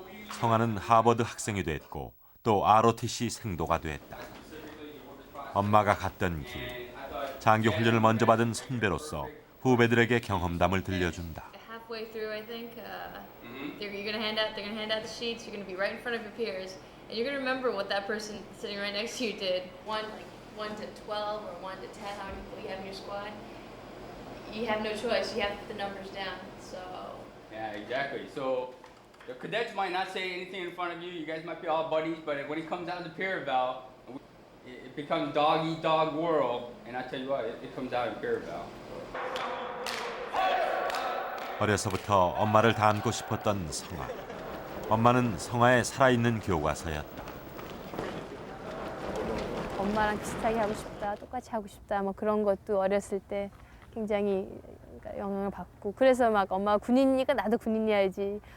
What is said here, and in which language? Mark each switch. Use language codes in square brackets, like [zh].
[ko] 성아는 하버드 학생이 됐고 또 ROTC 생도가 됐다. 엄마가 갔던 길, 장기 훈련을 먼저 받은 선배로서 후배들에게 경험담을 들려준다. [en] Halfway through, I think, they're gonna hand out the sheets. You're gonna be right in front of your peers, and you're gonna remember what that person sitting right next to you did. 1 to 12 or 1 to 10, how many people you have in your squad. You have no choice. You have to put the numbers down. So. Yeah, exactly. So the cadets might not say anything in front of you. You guys might be all buddies, but when it comes down to peer eval, it becomes dog eat dog world. And I tell you what, it comes out in peer eval. [ko] 어려서부터 엄마를 닮고 싶었던 성아. 엄마는 성아의 살아있는 교과서였다. 엄마랑 비슷하게 하고 싶다, 똑같이 하고 싶다, 뭐 그런 것도 어렸을 때 굉장히 영향을 받고 그래서 막 엄마가 군인이니까 나도 군인이어야지.